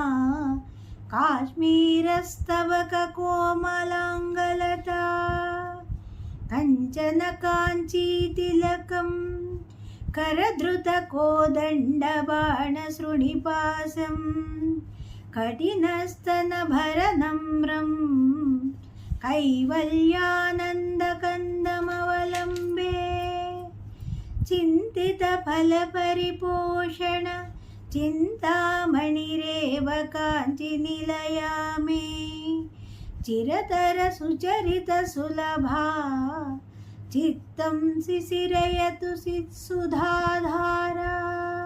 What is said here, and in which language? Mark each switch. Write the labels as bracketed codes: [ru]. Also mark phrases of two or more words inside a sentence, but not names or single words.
[sa] కాశ్మీరస్తవక కోమలాంగలత కంచన కాంచీ తిలకం కరధృత కోదండ బాణ శృణిపాసం కఠినస్తన భరనమ్రం కైవల్యానందకందమవలంబే. परिपोषण चिन्तामणिरेव काञ्चिनिलया मे चिरतर सुचरित सुलभा चित्तं शिशिरयतु सुधाधारा।